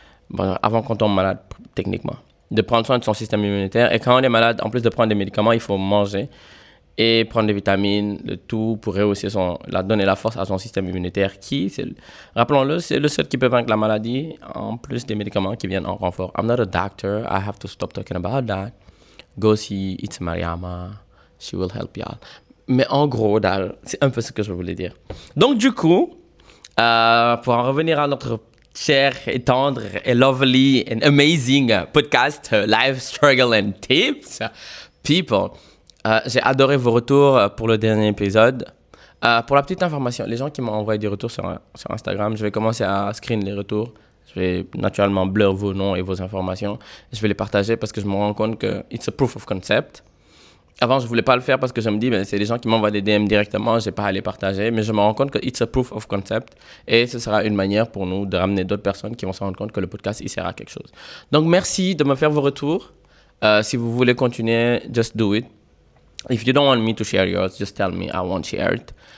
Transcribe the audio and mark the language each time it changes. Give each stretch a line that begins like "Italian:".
French: Bon, avant qu'on tombe malade, techniquement. De prendre soin de son système immunitaire. Et quand on est malade, en plus de prendre des médicaments, il faut manger et prendre des vitamines, le tout pour rehausser donner la force à son système immunitaire rappelons-le, c'est le seul qui peut vaincre la maladie, en plus des médicaments qui viennent en renfort.
English: I'm not a doctor, I have to stop talking about that. Go see It's Mariama, she will help you out.
French: Mais en gros, c'est un peu ce que je voulais dire. Donc du coup, pour en revenir à notre cher et tendre et
English: lovely and amazing
French: podcast, Life Struggle and Tips, people, j'ai adoré vos retours pour le dernier épisode. Pour la petite information, les gens qui m'ont envoyé des retours sur Instagram, je vais commencer à screen les retours. Je vais naturellement blur vos noms et vos informations. Je vais les partager parce que je me rends compte que
English: it's a proof of concept.
French: Avant, je ne voulais pas le faire parce que je me dis, c'est des gens qui m'envoient des DM directement, je n'ai pas à les partager. Mais je me rends compte que
English: it's a proof of concept.
French: Et ce sera une manière pour nous de ramener d'autres personnes qui vont se rendre compte que le podcast, il sert à quelque chose. Donc, merci de me faire vos retours. Si vous voulez continuer,
English: just do it. If you don't want me to share yours, just tell me, I won't share it.